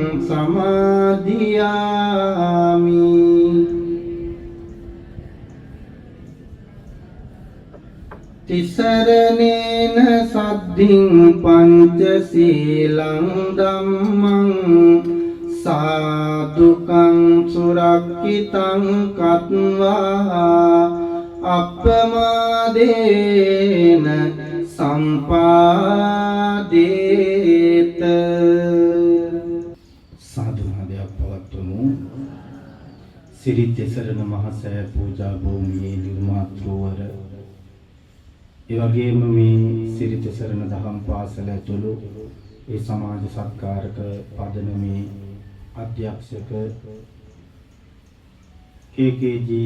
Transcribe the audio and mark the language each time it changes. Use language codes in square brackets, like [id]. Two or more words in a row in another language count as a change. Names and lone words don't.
[pi] සමාදියාමි තිසරණේන සද්ධින් පංචශීලං ධම්මං සාදුකං සුරක්ඛිතං කତ୍වා අප්පමාදේන සම්පාදේත [si] සාදුනාදයක් පවත්වමු සිරිත් සරණ මහසෑය පූජා භූමියේ නිර්මාතෘවර ඒ වගේම මේ සිරිත් සරණ දහම් පාසල ඇතුළු ඒ සමාජ සත්කාරක පදනමේ අධ්‍යක්ෂක කේ.කේ.ජී.